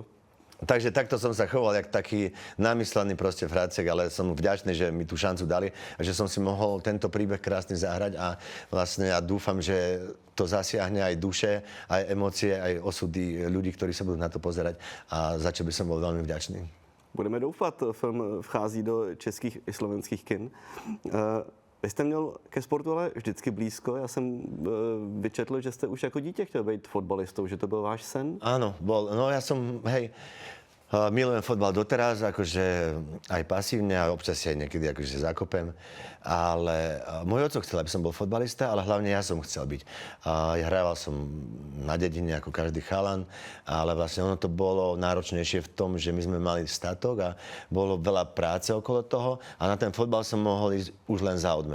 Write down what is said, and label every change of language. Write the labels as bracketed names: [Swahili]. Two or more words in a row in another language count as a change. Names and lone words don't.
[Slovak] Takže takto som sa choval, jak taký namyslený proste fracek, ale som vďačný, že mi tú šancu dali a že som si mohol tento príbeh krásne zahrať a vlastne ja dúfam, že to zasiahne aj duše, aj emócie, aj osudy ľudí, ktorí sa budú na to pozerať a za čo by som bol veľmi vďačný. [Czech] Budeme doufat, film vchází do českých i slovenských kin. Vy jste měl ke sportu ale vždycky blízko. Já jsem vyčetl, že jste už jako dítě chtěl být fotbalistou, že to byl váš sen? [Slovak] Áno, bol. No ja som, milujem fotbal doteraz, akože aj pasívne a občas aj niekedy akože zakopem. Ale môj otco chcel, aby som bol fotbalista, ale hlavne ja som chcel byť. Ja hrával som na dedine ako každý chalan, ale vlastne ono to bolo náročnejšie v tom, že my sme mali statok a bolo veľa práce okolo toho a na ten fotbal som mohol ísť už len za odmenu.